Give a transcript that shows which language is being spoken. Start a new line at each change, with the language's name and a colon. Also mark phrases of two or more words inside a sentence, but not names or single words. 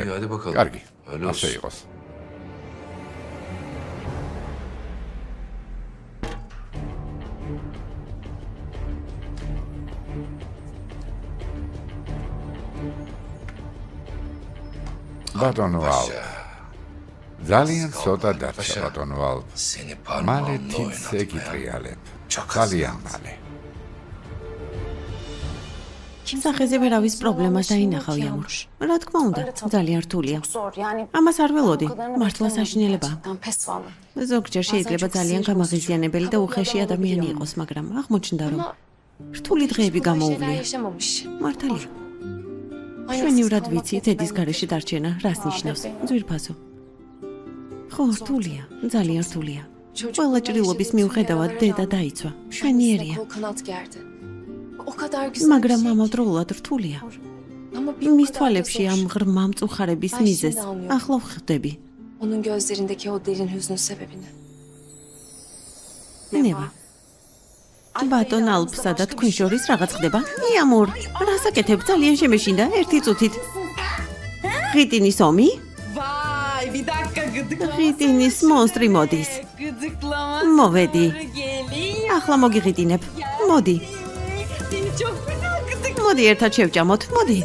Georgian: კარგი, ასე იყოს. ბატონო ალ. ძალიან ცოტა დარჩა ბატონო ალ. მალე თითზე გიტრიალებ. ძალიან მალე. სახეზე ვერავის პრობლემას დაინახავ იამურ. რა თქმა უნდა, ძალიან რთულია.
Turkish: Zor yani.
Georgian: ამას არ ველოდი, მართლა საშინელებაა.
Turkish: Pes vallahi.
Georgian: ზოგჯერ შეიძლება ძალიან გამაღიზიანებელი და უხეში ადამიანი იყოს, მაგრამ აღმოჩნდა რომ რთული დღეები გამოუვლია.
Turkish: Yaşamamış.
Georgian: მართალია. შვენივრად ვიცი, თედის გარეშე დარჩენა რას ნიშნავს. ძვირფასო. ხო, რთულია, ძალიან რთულია. ყველა ჭრილობის მიუხედავად დედა დაიცვა. შვენიერია,
Turkish: Kol kanat gerdi. O kadar güzel.
Georgian: მაგრამ ამავდროულად რთულია.
Turkish: Ama
Georgian: მის თვალებში ამ ღრმა მწუხარების მიზეზს ახლა ვხვდები.
Turkish: Onun gözlerindeki o derin hüznün sebebini.
Georgian: ნევა. ბატონ ალფსა და თქვენ შორის რაღაც ხდება? იამურ, რასაკეთებ? ძალიან შემეშინდა ერთი წუთით. ღიტინის ომი?
Turkish: Vay bir dakika gıdıklama.
Georgian: ღიტინის მონსტრი მოდის.
Turkish: Gıdıklama.
Georgian: მოვედი.
Turkish: Geliyor.
Georgian: ახლა მოგიღიტინებ. მოდი.
Turkish: Seni çok fena gıdık.
Georgian: მოდი ერთად შევჭამოთ. მოდი.